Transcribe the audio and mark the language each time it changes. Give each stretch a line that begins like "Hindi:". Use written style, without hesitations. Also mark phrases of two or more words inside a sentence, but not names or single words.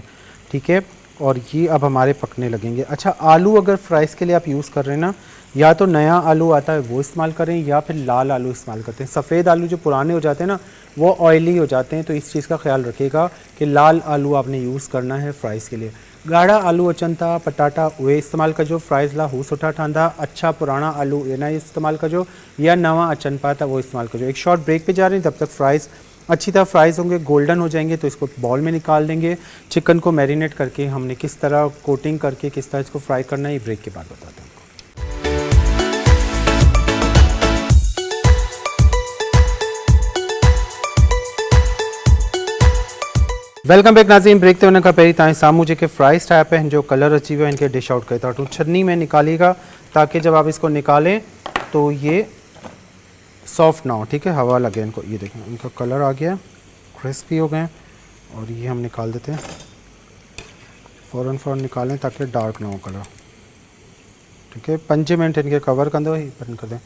Urdu: ٹھیک ہے، اور یہ اب ہمارے پکنے لگیں گے۔ اچھا، آلو اگر فرائز کے لیے آپ یوز کر رہے ہیں نا، یا تو نیا آلو آتا ہے وہ استعمال کریں یا پھر لال آلو استعمال کرتے ہیں. سفید آلو جو پرانے ہو جاتے ہیں نا وہ آئلی ہو جاتے ہیں، تو اس چیز کا خیال رکھیے گا کہ لال آلو آپ نے یوز کرنا ہے فرائز کے لیے.
Sindhi: ॻाढ़ा आलू अचनि था पटाटा उहे इस्तेमालु कजो फ्राइज़ लाइ, हू सुठा ठहंदा। अच्छा पुराना आलू ये ना इस्तेमालु कजो, या नवा अचनि पिया त वो इस्तेमालु कजो।
Urdu: ایک
English: short break
Urdu: پہ جا رہے ہیں، تب تک فرائز اچھی طرح فرائز ہوں گے، گولڈن ہو جائیں گے تو اس کو باؤل میں نکال دیں گے. چکن کو میرینیٹ کر کے ہم نے کس طرح کوٹنگ کر کے کس طرح اس کو فرائی کرنا ہے یہ بریک کے بعد بتاتے ہیں.
English: welcome back नाज़रीन।
Sindhi: ब्रेक ते वञण खां पहिरीं तव्हांजे साम्हूं जेके फ्राइज़ ठाहिया पिया आहिनि जो कलर अची वियो आहे इनके
English: dish out
Sindhi: करे था वठूं।
Urdu: چھلنی میں نکالیے گا تاکہ جب آپ اس کو نکالیں تو یہ سافٹ نہ ہو. ٹھیک ہے، ہوا لگے ان کو. یہ دیکھیں ان کا کلر آ گیا، کرسپی ہو گئے، اور یہ ہم نکال دیتے ہیں. فوراً نکالیں تاکہ ڈارک نہ ہو کلر۔ ٹھیک ہے، 5 منٹ ان کے کور کندو ہی بند کر دیں.